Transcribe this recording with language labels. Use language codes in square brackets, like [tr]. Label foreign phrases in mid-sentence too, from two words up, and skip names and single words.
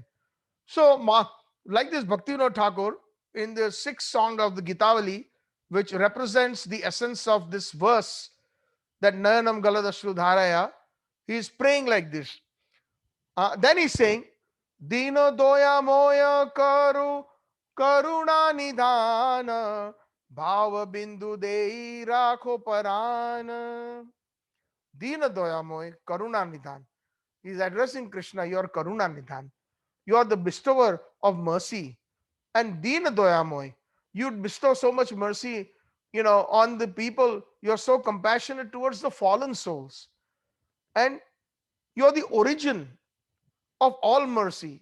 [en] So like this Bhaktivinoda Thakur in the 6th song of the Gitavali, which represents the essence of this verse, that [sa] नयनं गलदश्रु धारया, [en] he is praying like this. Then he's saying, [bn] দীন দয়া ময় করুণা নিদান ভাব বিন্দু দেই রাখো পরাণ. দীন দয়া ময় করুণা নিদান. [en] He's addressing Krishna, you are [bn] করুণা নিদান. [en] You are the bestower of mercy. And [bn] দীন দয়া ময়, [en] you bestow so much mercy, on the people. You're so compassionate towards the fallen souls. And you're the origin of all mercy.